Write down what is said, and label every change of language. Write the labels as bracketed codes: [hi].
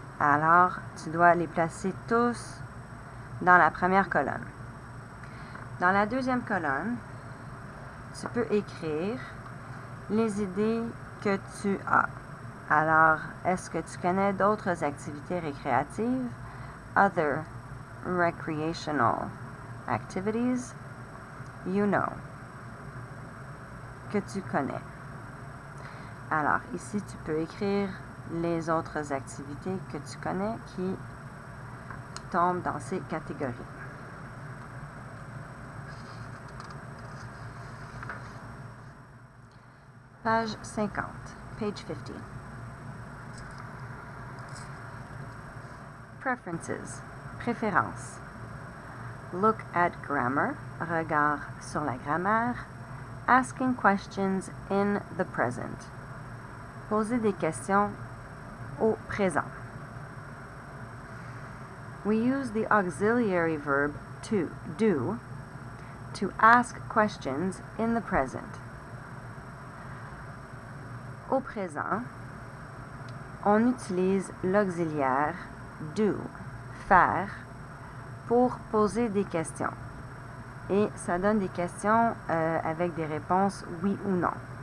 [fr] Alors, tu dois les placer tous dans la première colonne. Dans la deuxième colonne, tu peux écrire les idées que tu as. Alors, est-ce que tu connais d'autres activités récréatives? [en] Other recreational activities you know. [fr] Que tu connais. Alors, ici, tu peux écrire les autres activités que tu connais qui tombent dans ces catégories. [en] Page 50, page 50. Preferences, préférences. Look at grammar, [fr] regard sur la grammaire. [en] Asking questions in the present. [fr] Poser des questions au présent. [en] We use the auxiliary verb to do to ask questions in the present. [fr] Au présent, on utilise l'auxiliaire do, faire, pour poser des questions. Et ça donne des questions avec des réponses oui ou non.